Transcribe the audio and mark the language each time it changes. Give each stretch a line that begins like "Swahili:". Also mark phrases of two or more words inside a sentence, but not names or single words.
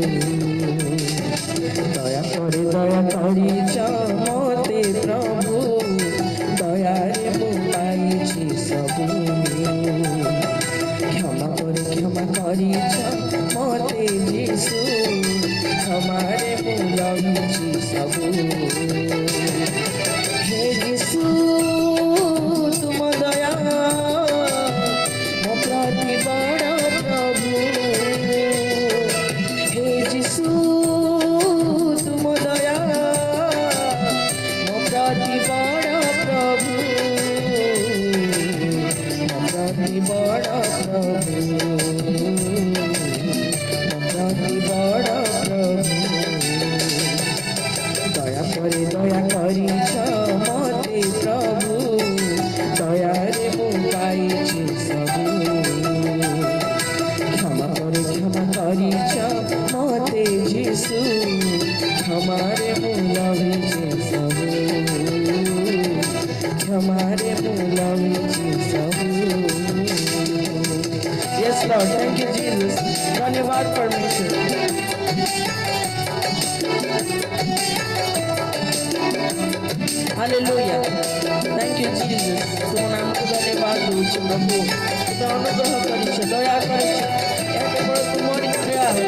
Odia: ଦୟା କରିଛ ମତେ ପ୍ରଭୁ, ଦୟାରେ ମୁଁ ପାଇଛି ସବୁ। କ୍ଷମା କରିଛ ମତେ ଯୀଶୁ, କ୍ଷମାରେ ମୁଁ ଲଭିଛି ସବୁ। ହେ ଯୀଶୁ ତୁମ ଦୟା ମୋ ପ୍ରତି ବଡ଼ ପ୍ରଭୁ। ହେ ଯୀଶୁ ତୁମ ଦୟା ମୋ ପ୍ରତି ବଡ଼ ପ୍ରଭୁ, ମୋ ପ୍ରତି ବଡ଼ ପ୍ରଭୁ, ମୋ ପ୍ରତି ବଡ଼ ପ୍ରଭୁ। ଦୟା କରିଛ ମତେ ପ୍ରଭୁ, ଦୟାରେ ମୁଁ ପାଇଛି ସବୁ। କ୍ଷମା କରିଛ ମତେ ଯୀଶୁ, କ୍ଷମାରେ ମୁଁ ଲଭିଛି ସବୁ। କ୍ଷମାରେ ମୁଁ ଲଭିଛି ସବୁ।
English: Yes Lord, thank you Jesus.
Odia: ଧନ୍ୟବାଦ ପରମେଶ୍ୱର। ହାଲେଲୁୟା।
English: Thank you Jesus.
Odia: ତୁମ ନାମ କୁ ଧନ୍ୟବାଦ ଦେଉଛୁ ପ୍ରଭୁ। ତୁମ ଅନୁଗ୍ରହ କରିଛ, ଦୟା କରିଛ,
Hindi: या केवल तुम्हारी दया है।